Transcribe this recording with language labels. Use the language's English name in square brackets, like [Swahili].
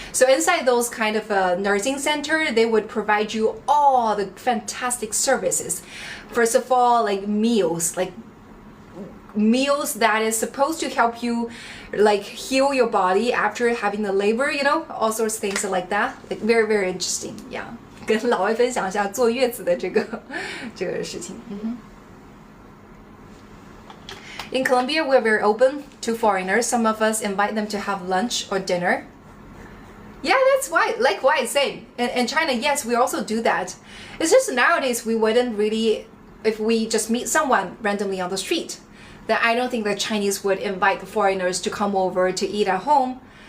[English] So inside those kind of nursing center, they would provide you all the fantastic services. First of all, like meals that is supposed to help you like heal your body after having the labor, you know, all sorts of things like that. Like very interesting. Yeah. [Chinese] 跟老外分享一下坐月子的这个事情。 [English] In Colombia, we're very open to foreigners. Some of us invite them to have lunch or dinner. Yeah, that's why, likewise, same. In China, yes, we also do that. It's just nowadays we wouldn't really, if we just meet someone randomly on the street, then I don't think the Chinese would invite the foreigners to come over to eat at home.